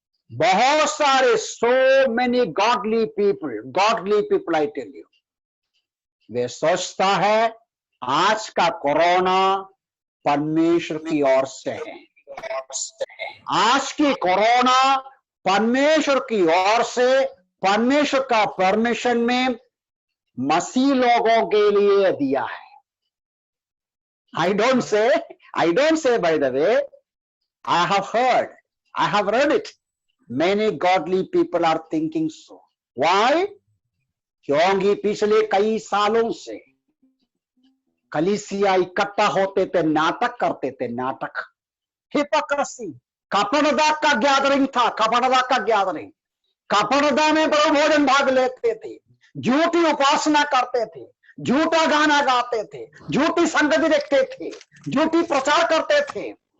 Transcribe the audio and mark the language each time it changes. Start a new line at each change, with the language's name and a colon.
Hindi: बहुत सारे,
English: so many godly people I tell you,
Hindi: वे सोचता है आज का कोरोना परमेश्वर की ओर से है, आज की कोरोना परमेश्वर की ओर से, परमेश्वर का परमिशन में मसीह लोगों के लिए दिया है।
English: I don't say by the way, I have read it. Many godly people are thinking so. Why?
Hindi: क्योंकि पिछले कई सालों से कलीसिया इकट्ठा होते थे, नाटक करते थे, नाटक, हिपोक्रेसी, कपड़दा का गैदरिंग था, कपड़दा का गैदरिंग, कपड़दा में प्रभु भोजन भाग लेते थे, झूठी उपासना करते थे, झूठा गाना गाते थे, झूठी संगति देखते थे, झूठी प्रचार करते थे।